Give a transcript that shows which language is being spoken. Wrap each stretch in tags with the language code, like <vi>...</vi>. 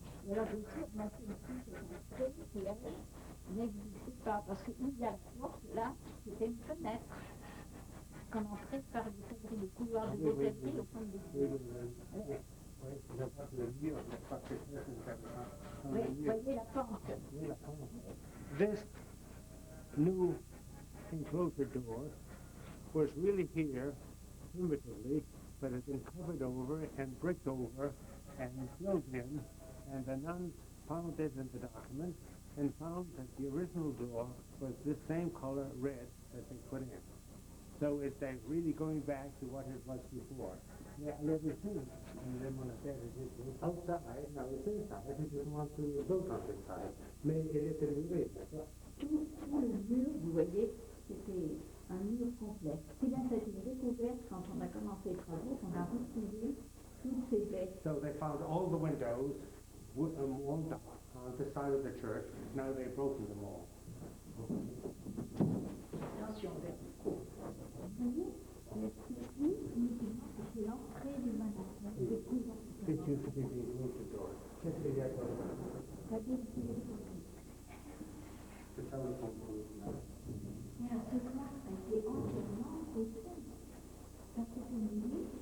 <fr>Et alors bien sûr, on a fait une petite qui elle n'existait pas, parce qu'il y a la porte là, c'était une fenêtre qu'on entrait par le couloir de l'hôtellerie au fond de l'église. Oui, je vois le mur, parce que c'est intéressant. Oui, vous voyez la pente. Oui, la pente.</fr> <en>This new enclosure door was really here primitively, but it's been covered over and bricked over and filled in, and the nuns found it in the document and found that the original door was this same color red that they put in. So it's like really going back to what it was before. Yeah, everything in the monastery is outside, now it's inside, we just want to build on this side.</en> <fr>Mais il était levé, d'accord? Tout le mur, vous voyez, c'était un mur complet. C'est bien, ça a été découvert quand on a commencé les travaux, qu'on a retrouvé toutes ces baies.</fr> <en>So they found all the windows walled up on the side of the church. Now they've broken them all.</en> <fr>Attention, vous voyez, ici, uniquement, c'est l'entrée du monastère.</fr> <en>Did you move the door?</en> <fr>Qu'est-ce qu'il y a dans le C'est-à-dire qu'il est sorti. C'est ça le concours. Et alors, ce soir, ça a été entièrement refait. Ça s'est fini.</fr>